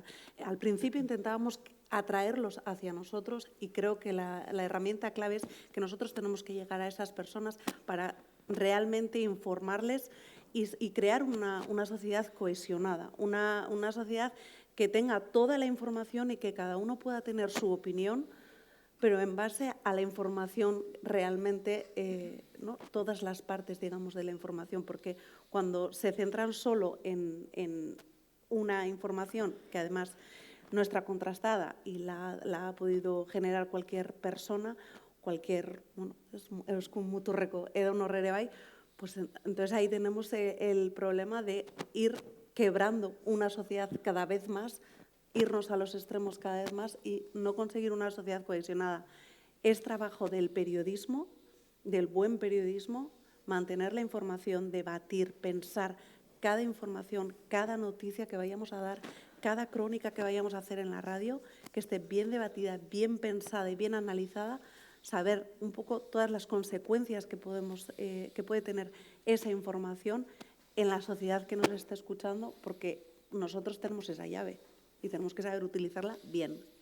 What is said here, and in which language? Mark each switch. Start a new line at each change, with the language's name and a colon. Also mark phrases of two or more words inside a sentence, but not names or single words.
Spanish: Al principio intentábamos atraerlos hacia nosotros, y creo que la herramienta clave es que nosotros tenemos que llegar a esas personas para realmente informarles y crear una sociedad cohesionada, una sociedad que tenga toda la información y que cada uno pueda tener su opinión, pero en base a la información realmente, ¿no? Todas las partes, digamos, de la información, porque cuando se centran solo en una información que además no está contrastada y la ha podido generar cualquier persona, bueno, es un
Basque: muturreko edo norrere bai,
Spanish: pues entonces ahí tenemos el problema de ir quebrando una sociedad cada vez más, irnos a los extremos cada vez más y no conseguir una sociedad cohesionada. Es trabajo del periodismo, del buen periodismo, mantener la información, debatir, pensar cada información, cada noticia que vayamos a dar, cada crónica que vayamos a hacer en la radio, que esté bien debatida, bien pensada y bien analizada, saber un poco todas las consecuencias que puede tener esa información en la sociedad que nos está escuchando, porque nosotros tenemos esa llave y tenemos que saber utilizarla bien.